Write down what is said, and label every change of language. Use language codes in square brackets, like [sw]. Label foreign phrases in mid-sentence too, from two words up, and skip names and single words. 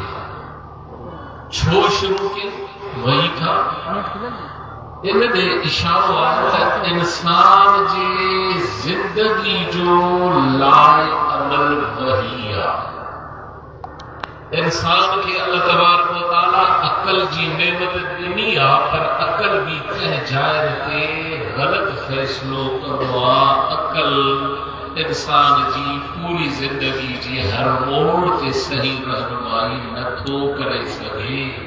[sd] छो शुरू कई वही खां? इन ते इशारो आहे त इंसान जी ज़िंदगी जो लाइ अमल वही आहे। इंसान खे [ar] الله تبارك وتعالى [sd] अक़ल जी नेमत ॾिनी आहे पर अक़ल बि कंहिं जाइ ते ग़लति फ़ैसिलो कंदो आहे। अक़ल इंसान जी पूरी ज़िंदगी जी हर मोड़ ते सही रहनुमाई नथो करे सघे।